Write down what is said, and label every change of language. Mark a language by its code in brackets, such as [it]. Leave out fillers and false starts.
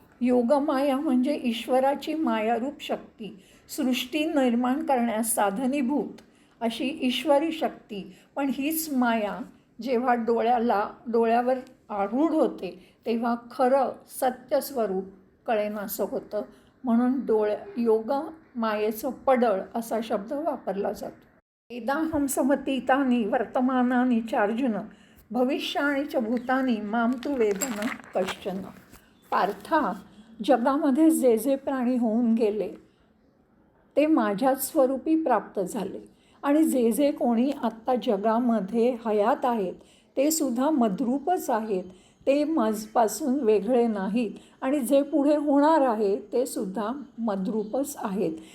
[mr] योगमाया म्हणजे ईश्वराची मायारूप शक्ती, सृष्टी निर्माण करण्यास साधनीभूत अशी ईश्वरी शक्ती. पण हीच माया जेव्हा डोळ्यावर आरूढ होते तेव्हा खरं सत्य स्वरूप कळेनासं होतं. म्हणून योग मायेचं पडळ असा शब्द वापरला जातो. [sa] वेदाहं समतीतानि वर्तमानानि चार्जुन भविष्याणि च भूतानि मां तु वेद न कश्चन. [mr] पार्था, जगामध्ये जे जे प्राणी होऊन गेले ते माझ्याच स्वरूपी प्राप्त झाले आणि जे जे कोणी आत्ता जगामध्ये हयात आहेत ते सुद्धा मद्रूपच आहेत. ते माझपासून वेगळे नाहीत आणि जे पुढे होणार आहे ते सुद्धा मद्रूपच आहेत.